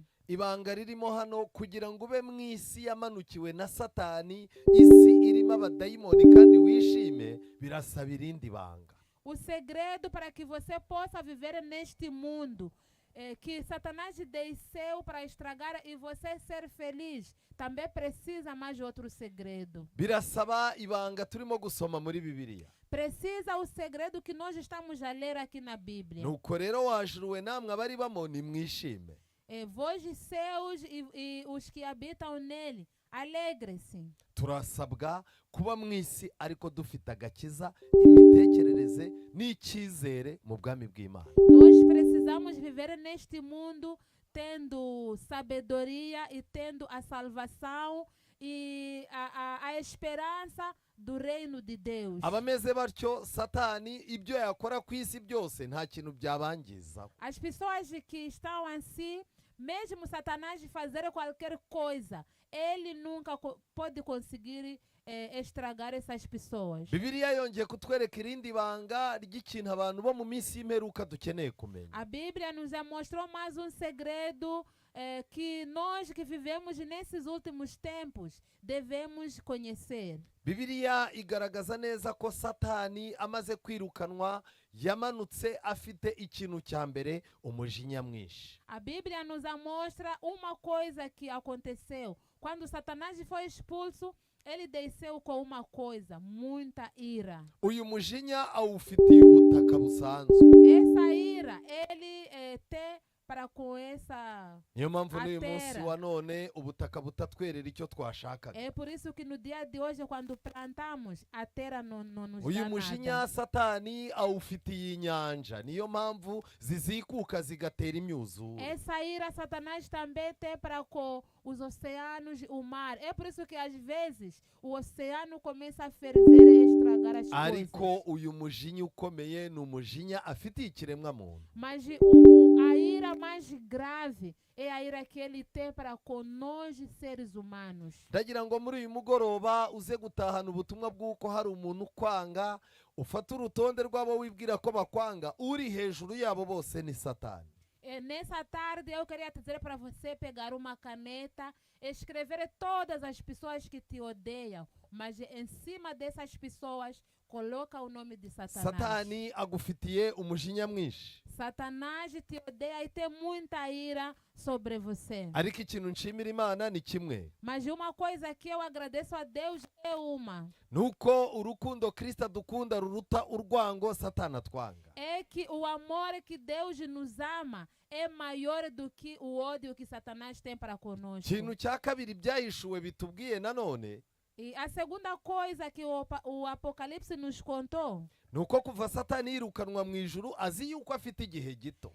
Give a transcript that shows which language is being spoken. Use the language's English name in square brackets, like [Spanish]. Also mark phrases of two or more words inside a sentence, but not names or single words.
[Kinyarwanda] Ibanga ririmo hano kugira ngo ube mu isi yamanukiwe na Satani, isi irimo abadayimoni kandi wishime, birasaba irindi banga. [Portuguese] O segredo para que você possa viver neste mundo que Satanás desceu para estragar e você ser feliz, também precisa mais outro segredo. [Kinyarwanda] Birasaba ibanga turimo gusoma muri Bibiliya. [Portuguese] Precisa o segredo que nós estamos a ler aqui na Bíblia. [Kinyarwanda] Nuko rero wajuruwe namwe abari bamoni mwishime. [Portuguese] Vós e seus e os que habitam nele, alegre-se. [Kinyarwanda] Turasabwa kuba mu isi ariko dufite agakiza, imitekerereze n'icyizere mu bwami bw'Imana. [Portuguese] Nós precisamos viver neste mundo tendo sabedoria e tendo a salvação e a esperança do reino de Deus. [Kinyarwanda] Abameze batyo Satani ibyo yakora ku isi byose nta kintu byabangiza. [Portuguese] As pessoas que estão assim, mesmo Satanás fazer qualquer coisa, ele nunca pode conseguir estragar essas pessoas. [Kinyarwanda] Bibiliya yongeye kutwereka irindi banga ry'ikintu abantu bo mu minsi y'imperuka dukeneye kumenya. [Portuguese] A Bíblia nos mostrou mais um segredo que nós que vivemos nesses últimos tempos devemos conhecer. [Kinyarwanda] Bibiliya igaragaza neza ko Satani amaze kwirukanwa yamanutse afite ikintu cya mbere, umujinya mwinshi. [Portuguese] A Bíblia nos mostra uma coisa que aconteceu. Quando Satanás foi expulso, ele desceu com uma coisa, muita ira. [Kinyarwanda] Uyu mujinya awufitiye ubutaka busanzwe. [Portuguese] Essa ira, ele tem para com essa [Kinyarwanda] Niyo mpamvu n'uyu atera. munsi wa none ubutaka butatwerera icyo twashakaga. [Portuguese] É por isso que no dia de hoje, quando plantamos, a terra não nos [Kinyarwanda] Uyu [Portuguese] dá [Kinyarwanda] mujinya [Portuguese] nada. [Kinyarwanda] Satani awufitiye inyanja, niyo mpamvu zizikuka zigatera imyuzure. [Portuguese] Essa ira Satanás também tem para com os oceanos, o mar. É por isso que às vezes o oceano começa a ferver e estragar as [Kinyarwanda] Ariko [Portuguese] coisas. [Kinyarwanda] uyu mujinya ukomeye ni umujinya afitiye ikiremwa muntu. [Portuguese] Mas a ira mais grave é a ira que ele tem para com nós seres humanos. [Kinyarwanda] Ndagira ngo muri uyu mugoroba uze gutahana ubutumwa bw'uko hari umuntu kwanga, ufata urutonde rw'abo wibwira ko bakwanga, uri hejuru yabo bose ni Satani. [Portuguese] Nessa tarde eu queria dizer para você pegar uma caneta, escrever todas as pessoas que te odeiam, mas em cima dessas pessoas coloca o nome de Satanás. [Kinyarwanda] Satani agufitiye umujinya mwinshi. [Portuguese] Satanás te odeia e tem muita ira sobre você. [Kinyarwanda] Ariko ikintu nshimira Imana ni kimwe, [Portuguese] Mas uma coisa que eu agradeço a Deus é uma. [Kinyarwanda] nuko urukundo Kristo adukunda ruruta urwango Satani atwanga. [Portuguese] É que o amor que Deus nos ama é maior do que o ódio que Satanás tem para conosco. [Kinyarwanda] Ikintu cya kabiri byahishuwe bitubwiye nanone, [Portuguese] E a segunda coisa que o Apocalipse nos contou [Kinyarwanda] nuko kuva Satani yirukanwa mu ijuru azi yuko afite igihe gito.